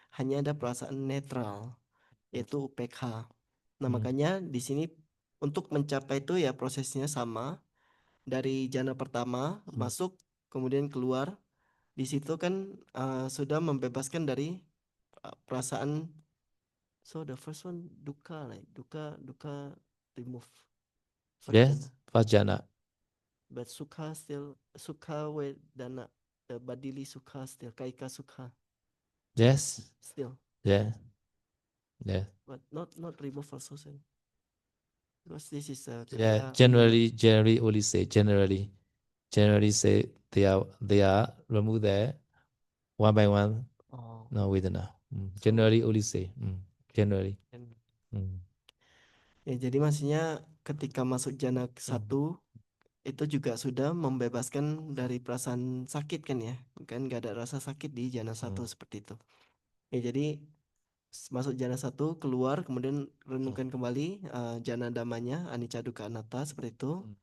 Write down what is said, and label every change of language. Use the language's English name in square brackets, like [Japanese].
[Indonesian] Hanya ada perasaan netral, yaitu UPK. Nah, makanya di sini untuk mencapai itu ya prosesnya sama. Dari jana pertama masuk, kemudian keluar. Di situ kan sudah membebaskan dari perasaan. [English] So the first one dukkha, like dukkha remove. Yes, first jhana. But sukha still, sukha vedana, the bodily sukha still, kaika sukha. Yes. Still. Yeah. Yeah. But not remove also, sen. Because this is yeah. Generally only say generally say they are remove there one by one. Oh. No vedana. Generally only say generally. [Indonesian] Ya, jadi maksudnya ketika masuk jana satu itu juga sudah membebaskan dari perasaan sakit kan ya, kan nggak ada rasa sakit di jana satu seperti itu. Ya, jadi masuk jana satu keluar, kemudian renungkan kembali jana damanya anicca dukkha anatta seperti itu.